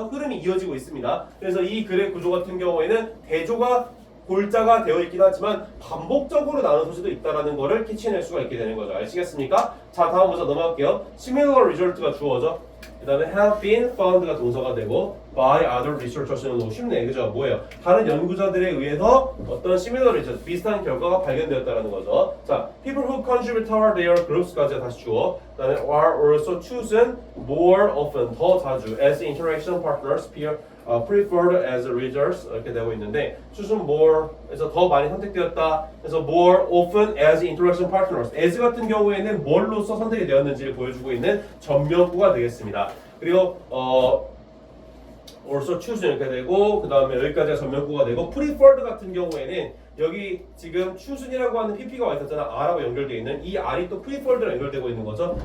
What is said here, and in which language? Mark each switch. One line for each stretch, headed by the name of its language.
Korean: 흐름이 이어지고 있습니다. 그래서 이 글의 구조 같은 경우에는 대조가 골자가 되어 있긴 하지만 반복적으로 나눈 소지도 있다라는 거를 캐치해낼 수가 있게 되는 거죠. 아시겠습니까? 자, 다음 문제 넘어갈게요.
English: Similar result
Korean: 가 주어져. 그 다음에
English: have been found
Korean: 가 동사가 되고
English: by other researchers
Korean: 는 너무 쉽네. 그죠? 뭐예요? 다른 연구자들에 의해서 어떤
English: similar result,
Korean: 비슷한 결과가 발견되었다라는 거죠.
English: 자, people who contribute toward their groups,까지
Korean: 다시 주어. 그 다음에
English: are also chosen more often,
Korean: 더 자주
English: as interaction partners, preferred as readers 이렇게 되고 있는데 chosen more
Korean: 그래서 더 많이 선택되었다. 그래서
English: more often as interaction partners.
Korean: as 같은 경우에는 뭘로서 선택이 되었는지를 보여주고 있는 전명구가 되겠습니다. 그리고
English: also chosen
Korean: 이렇게 되고 그 다음에 여기까지가 전명구가 되고 preferred 같은 경우에는 여기 지금 choosen이라고 하는 pp가 와 있었잖아. r하고 연결되어 있는 이 r이 또 preferred랑 연결되고 있는 거죠.